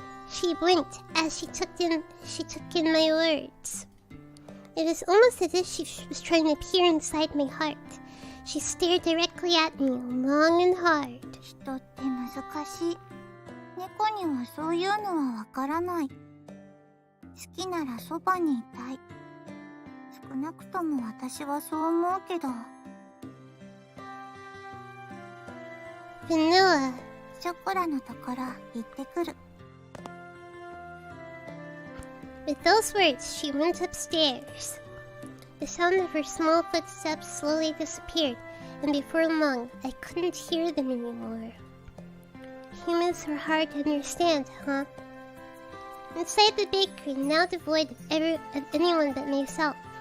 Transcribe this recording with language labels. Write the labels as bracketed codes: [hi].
[en] She blinked as she took in my words. It was almost as if she was trying to peer inside my heart, She stared directly at me, long and hard. [ja] 人って難しい。猫にはそういうのはわからない。好きならそばにいたい。少なくとも私はそう思うけど。 [en] Vanilla. [ja] ショコラのところ行ってくる。 [en] With those words, she went upstairs. The sound of her small footsteps slowly disappeared, and before long, I couldn't hear them anymore. Humans are hard to understand, huh? Inside the bakery, now devoid of anyone but myself.